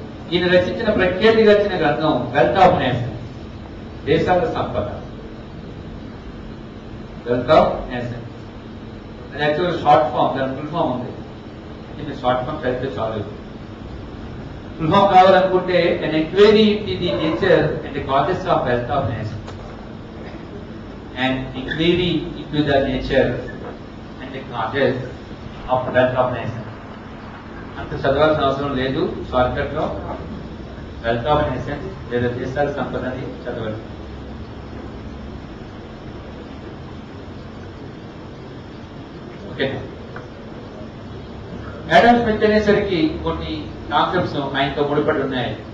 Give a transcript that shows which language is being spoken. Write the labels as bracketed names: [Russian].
[Telugu] ఈయన రచించిన ప్రఖ్యాతిగాచిన గ్రంథం వెల్త్ ఆఫ్ నేషన్స్, దేశాల సంపద. వెల్త్ ఆఫ్ నేషన్స్ అది యాక్చువల్ షార్ట్ ఫామ్, దాని ఫుల్ ఫామ్ ఉంది. దీన్ని షార్ట్ ఫామ్ చదివితే చాలు. ఫుల్ ఫామ్ కావాలనుకుంటే [English] an enquiry into the nature and the causes of wealth of nation, and inquiry into the nature and the causes of wealth of nation. [Telugu] అంత చదవాల్సిన అవసరం లేదు. షార్ట్కట్ లో వెల్త్ ఆఫ్ నేషన్స్ లేదా దేశాల సంపదని చదవాలి. ఓకే, యాడమ్ స్మిత్ అనేసరికి కొన్ని కాన్సెప్ట్స్ ఆయనతో ముడిపడి ఉన్నాయి.